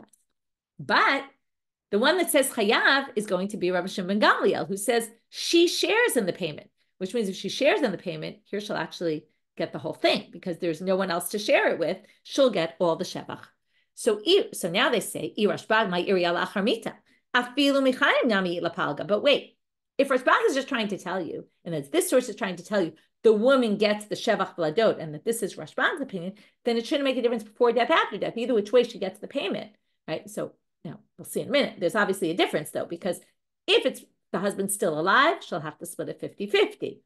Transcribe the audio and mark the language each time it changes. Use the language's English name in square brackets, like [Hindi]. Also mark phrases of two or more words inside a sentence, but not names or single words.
[English] But the one that says chayav is going to be Rabbi Shimon ben Gamliel, who says she shares in the payment, which means if she shares in the payment, here she'll actually get the whole thing because there's no one else to share it with. She'll get all the shevach. So now they say, [Aramaic] רשב״ג מיירי אלא חרמיתא. אפילו מחיים נמי לפלגא. [English] But wait, if Rashbag is just trying to tell you, and as this source is trying to tell you, the woman gets the [Hebrew] שבח ולדות, [English] and that this is Rashbag's opinion, then it shouldn't make a difference before death, after death. Either which way she gets the payment, right? So now we'll see in a minute. There's obviously a difference though, because if it's the husband's still alive, she'll have to split it 50-50.